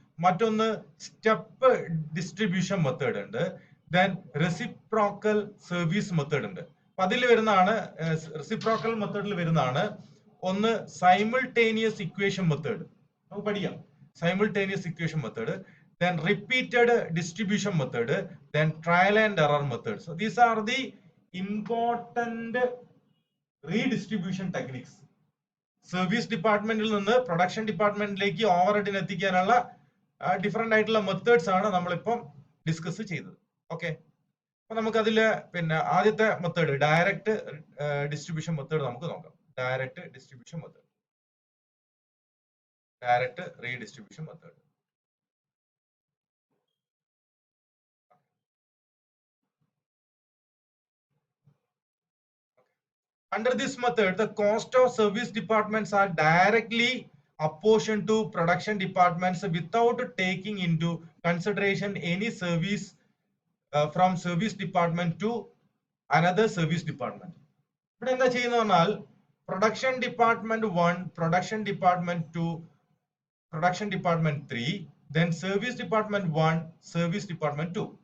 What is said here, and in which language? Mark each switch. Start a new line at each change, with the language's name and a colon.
Malayalam: മറ്റൊന്ന് step distribution method ഉണ്ട്. Then reciprocal service method ഉണ്ട്. അപ്പൊ അതിൽ വരുന്നതാണ് റെസിപ്രോക്കൽ മെത്തേഡിൽ വരുന്നതാണ് ഒന്ന് സൈമിൾട്ടേനിയസ് ഇക്വേഷൻ മെത്തേഡ്. നമുക്ക് പഠിക്കാം simultaneous equation method.
English: Then repeated distribution method, then trial and error methods. So these are the important redistribution techniques.
Malayalam: Service departmentil നിന്ന് പ്രൊഡക്ഷൻ ഡിപ്പാർട്ട്മെന്റിലേക്ക് ഓവർഹെഡിന് എത്തിക്കാനുള്ള ഡിഫറെന്റ് ആയിട്ടുള്ള മെത്തേഡ്സ് ആണ് നമ്മളിപ്പം ഡിസ്കസ് ചെയ്തത്. ഓക്കെ, അപ്പൊ നമുക്ക് അതില് പിന്നെ ആദ്യത്തെ മെത്തേഡ് ഡയറക്റ്റ് ഡിസ്ട്രിബ്യൂഷൻ മെത്തേഡ് നമുക്ക് നോക്കാം. Direct distribution method, direct redistribution method.
English: Under this method, the cost of service departments are directly apportioned to production departments without taking into consideration any service from service department to another service department.
Malayalam: ഇവിടെ എന്താ ചെയ്യുന്ന പറഞ്ഞാൽ production department 1, production department 2, production department 3, then service department 1, service department 2.